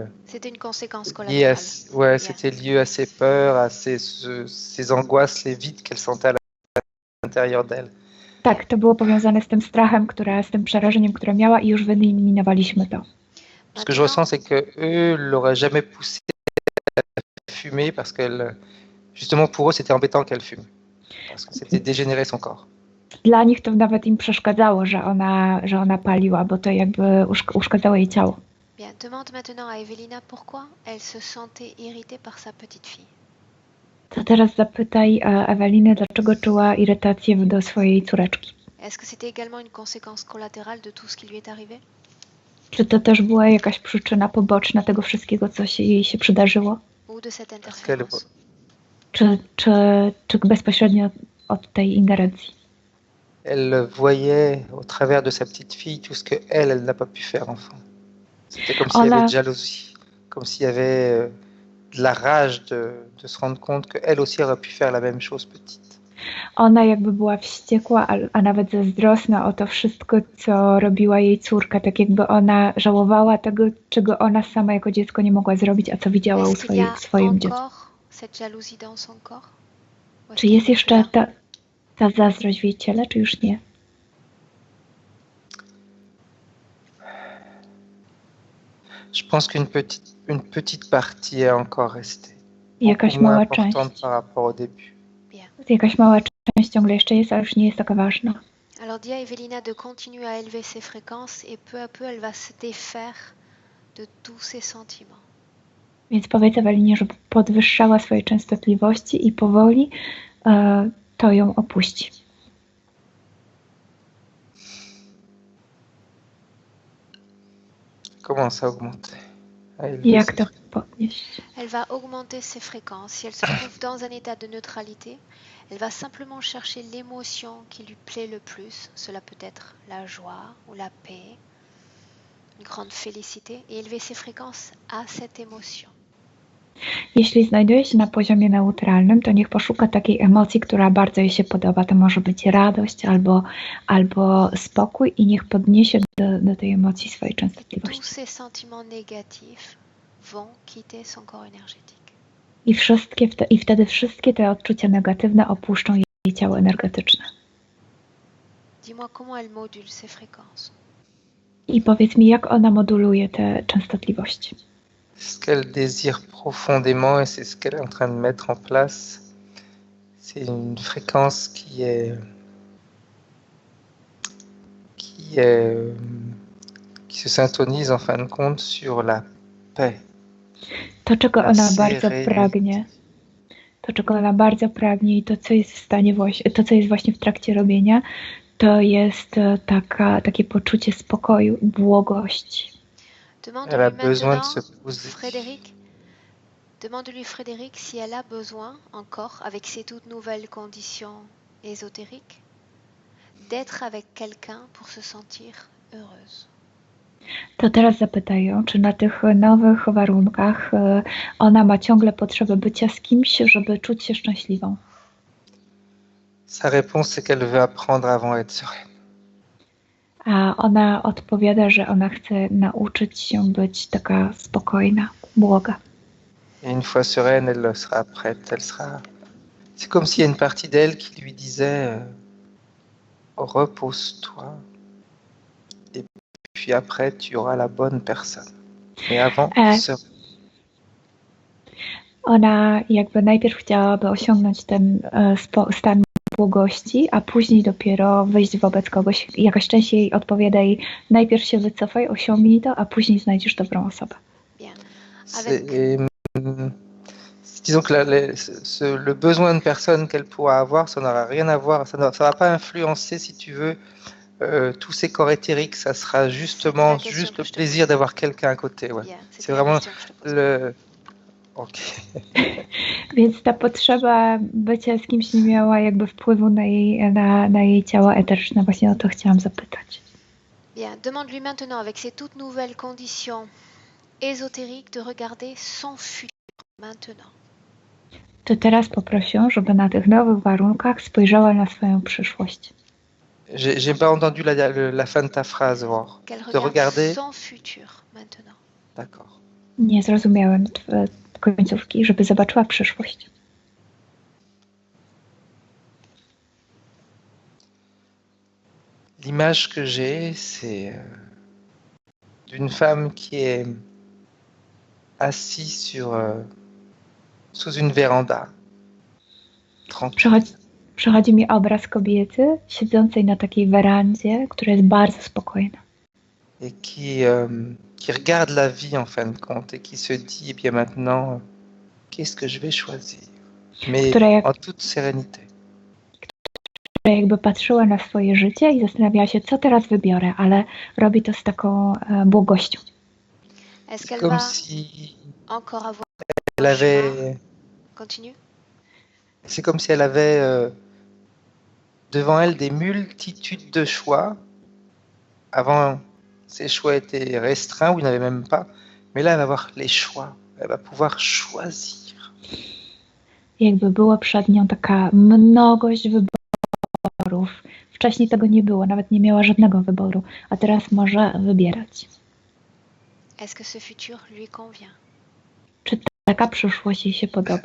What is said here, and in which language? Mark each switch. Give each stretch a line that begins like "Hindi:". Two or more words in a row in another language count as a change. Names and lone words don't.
French: C'était une conséquence lié à, collatérale. ouais, Bien. c'était lié à ses peurs, à ses angoisses, les vides qu'elle sentait à l'intérieur d'elle.
Polish: Tak, to było powiązane z tym strachem, z tym przerażeniem, które miała i już wyeliminowaliśmy to.
French: Ce que je ressens, c'est que eux l'auraient jamais poussée à fumer parce qu'elle, justement pour eux, c'était embêtant qu'elle fume. Parce que c'était dégénérer son corps.
Polish: Dla nich to nawet im przeszkadzało, że ona paliła, bo to jakby uszkadzało jej ciało.
French: Bien, demande maintenant à Ewelina pourquoi elle se sentait irritée par sa petite fille.
Polish: To teraz zapytaj Ewelinę, dlaczego czuła irytację do swojej córeczki.
French: Est-ce que c'était également une conséquence collatérale de tout ce qui lui est arrivé?
Polish: Czy to też była jakaś przyczyna poboczna tego wszystkiego, co jej się przydarzyło?
French: Ou de cette interférence?
Polish: Czy bezpośrednio od tej ingerencji?
French: Elle voyait au travers de sa petite fille tout ce que elle n'a pas pu faire enfant. C'était comme s'il y avait de jalousie, comme s'il y avait de la rage de se rendre compte qu'elle aussi aurait pu faire la même chose petite.
Polish: Ona jakby była wściekła, a nawet zazdrosna o to wszystko, co robiła jej córka, tak jakby ona żałowała tego, czego ona sama jako dziecko nie mogła zrobić, a co widziała w swoim dziecku. Czy jest jeszcze ta zazdrość w jej ciele, czy już nie?
French: Je pense qu'une petite partie est encore restée.
Polish: Jakaś mała część.
French: Par rapport au début.
Polish: Jakaś mała część ciągle jeszcze jest, ale już nie jest taka ważna.
French: Alors dis à Ewelina de continuer à élever ses fréquences et peu à peu elle va se défaire de tous ses sentiments.
Polish: Więc powiedz Ewelinie, żeby podwyższała swoje częstotliwości i powoli to ją opuści.
French: Commence à augmenter.
Polish: Jak to podnieść?
French: Elle va augmenter ses fréquences. Si elle se trouve dans un état de neutralité, elle va simplement chercher l'émotion qui lui plaît le plus. Cela peut être la joie ou la paix, une grande félicité, et élever ses fréquences à cette émotion.
Polish: Jeśli znajduje się na poziomie neutralnym, to niech poszuka takiej emocji, która bardzo jej się podoba. To może być radość albo spokój i niech podniesie do tej emocji swojej częstotliwości.
French: Tous ces sentiments négatifs vont quitter son corps énergétique.
Polish: I wtedy wszystkie te odczucia negatywne opuszczą jej ciało energetyczne.
French: Dis-moi comment elle module ses fréquences.
Polish: I powiedz mi, jak ona moduluje te częstotliwości.
French: Ce qu'elle désire profondément, et c'est ce qu'elle est en train de mettre en place, c'est une fréquence qui se syntonise en fin de compte sur la paix.
Polish: To, czego ona bardzo pragnie i to, co jest właśnie w trakcie robienia, to jest takie poczucie spokoju, błogości.
French: Elle a besoin de se poser. Demande-lui Frédéric si elle a besoin encore, avec ces toutes nouvelles conditions ésotériques, d'être avec quelqu'un pour se sentir heureuse.
Polish: To teraz zapytaj ją, czy na tych nowych warunkach ona ma ciągle potrzebę bycia z kimś, żeby czuć się szczęśliwą.
French: Sa réponse, c'est qu'elle veut apprendre avant d'être sereine.
Polish: A ona odpowiada, że ona chce nauczyć się być taka spokojna, błoga.
French: Et une fois sereine, elle sera prête, C'est comme s'il y a une partie d'elle qui lui disait repose-toi. Et puis après, tu auras la bonne personne. Mais avant,
Polish: Ona jakby najpierw chciałaby osiągnąć ten stan błogości, a później dopiero wyjść wobec kogoś. Jakaś część jej odpowiada jej, najpierw się wycofaj, osiągnij to, a później znajdziesz dobrą osobę.
French: Disons que le besoin de personne qu'elle pourra avoir, ça n'aura rien à voir, ça va pas influencer, si tu veux, tous ces corps éthériques, ça sera justement juste le plaisir d'avoir quelqu'un à côté. Ouais. C'est vraiment le... Ok.
Polish: Więc ta potrzeba bycia z kimś nie miała jakby wpływu na jej ciało eteryczne. Właśnie o to chciałam zapytać.
French: Bien, demande-lui maintenant, avec ces toutes nouvelles conditions ésotériques, de regarder son futur maintenant.
Polish: To teraz poproszę, żeby na tych nowych warunkach spojrzała na swoją przyszłość.
French: J'ai pas entendu la fin de ta phrase, Aurore. De regarder son futur maintenant. D'accord.
Polish: Nie zrozumiałem końcówki, żeby zobaczyła przyszłość.
French: L'image que j'ai, c'est d'une femme qui est assise sous une véranda.
Polish: Przychodzi mi obraz kobiety siedzącej na takiej werandzie, która jest bardzo spokojna.
French: et qui regarde la vie en fin de compte et qui se dit, eh bien maintenant, qu'est-ce que je vais choisir? Mais en toute sérénité.
Polish: Jakby patrzyła na swoje życie i zastanawiała się, co teraz wybiorę, ale robi to z taką błogością.
French: Est-ce C'est qu'elle comme va si encore avoir elle un avait, chemin? Continue. c'est comme si elle avait devant elle des multitudes de choix. Avant, ces choix étaient restreints ou il n'y en avait même pas. Mais là, elle va avoir les choix. Elle va pouvoir choisir.
Polish: Jakby była przed nią taka mnogość wyborów. Wcześniej tego nie było, nawet nie miała żadnego wyboru, a teraz może wybierać.
French: Est-ce que ce futur lui convient?
Polish: Czy taka przyszłość jej się podoba?